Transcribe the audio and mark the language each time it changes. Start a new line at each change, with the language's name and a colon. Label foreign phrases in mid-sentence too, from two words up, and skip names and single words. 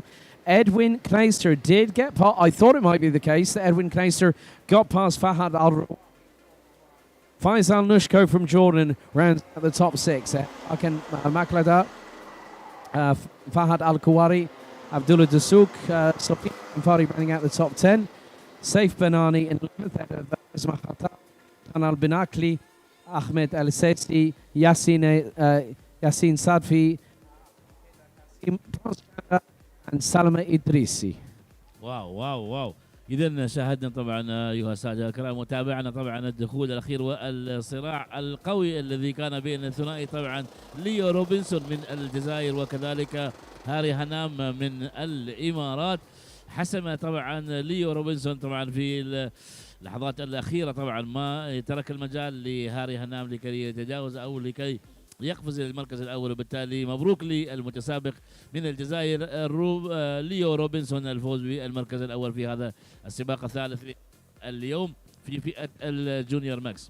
English: Edwin Kneister did get past. I thought it might be the case that Edwin Kneister got past Fahad Al. Faisal Nushko from Jordan rounds out the top six. Akan Maklada, Fahad Al Kawari, Abdullah Dasouk, Sophie Fari running out the top 10. Saif Banani in 11th ahead of Isma Khatab, Al Binakli, Ahmed Al Sesi, Yasin Sadfi, and Salama Idrisi.
Arabic: واو واو واو. إذا شاهدنا طبعا أيها السادة الكرام، وتابعنا طبعا الدخول الأخير والصراع القوي الذي كان بين الثنائي طبعا ليو روبنسون من الجزائر وكذلك هاري هنام من الإمارات. حسم طبعا ليو روبنسون طبعا في اللحظات الأخيرة، طبعا ما ترك المجال لهاري هنام لكي يتجاوز أو لكي يقفز إلى المركز الأول، وبالتالي مبروك للمتسابق من الجزائر ليو روبنسون الفوز بالمركز الأول في هذا السباق الثالث اليوم في فئة الجونيور ماكس.